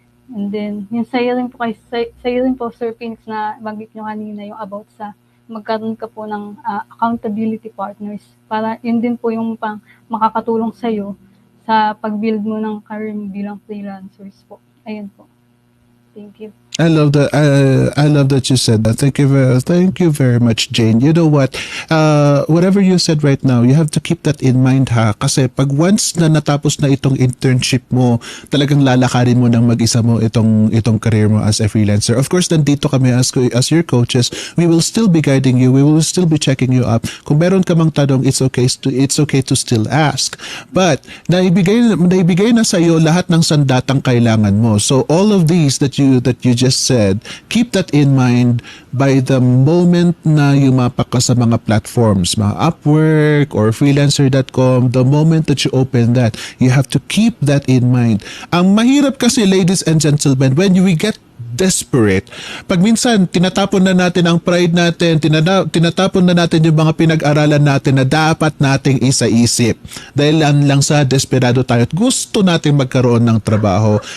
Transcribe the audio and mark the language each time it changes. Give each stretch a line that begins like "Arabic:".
Filipino: And then, yung sa'yo rin po, Sir Phoenix, na banggit nyo kanina, yung about sa magkaroon ka po ng accountability partners. Para yun din po yung makakatulong sa'yo sa pag-build mo ng career mo bilang freelancers po. Ayun po. Thank you.
English: I love that. I love that you said that. Thank you very much, Jane. You know what? Whatever you said right now, you have to keep that in mind, ha.
Filipino: Kasi pag once na natapos na itong internship mo, talagang lalakarin mo ng mag-isa mo itong career mo as a freelancer.
English: Of course,
Filipino: nandito kami
English: as your coaches. We will still be guiding you. We will still be checking you up.
Filipino: Kung meron ka mang tanong,
English: it's okay to still ask.
Filipino: But naibigay na sa iyo lahat ng sandatang kailangan mo.
English: So all of these that you just said, keep that in mind by the moment
Filipino: na yumapak ka sa mga platforms, mga Upwork
English: or freelancer.com, the moment that you open that, you have to keep that in mind.
Filipino: Ang mahirap kasi,
English: ladies and gentlemen, when we get desperate,
Filipino: pag minsan tinatapon na natin ang pride natin, tinatapon na natin yung mga pinag-aralan natin na dapat nating isa-isip dahil lang sa desperado tayo at gusto nating magkaroon ng trabaho.